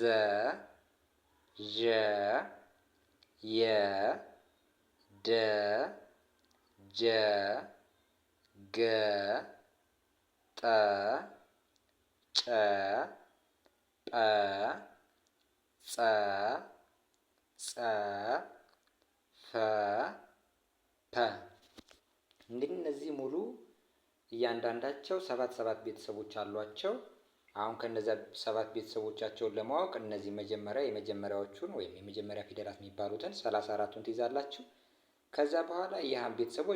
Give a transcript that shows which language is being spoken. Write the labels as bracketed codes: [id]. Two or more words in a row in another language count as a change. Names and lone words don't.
[am] ዠ የ ደ ጀ ገ ጠ ጨ ጰ ጸ ጸ ፈ ፐ። እንግዲህ እነዚህ ሙሉ እያንዳንዳቸው ሰባት ቤተሰቦች አሏቸው። አሁን ከነዚያ ሰባት ቤተሰቦቻቸውን ለማወቅ እነዚህ የመጀመሪያዎቹን ወይም የመጀመሪያ ፊደላት የሚባሉትን 34ቱን ትይዛላችሁ። ከዛ በኋላ የሀን ቤተሰቦች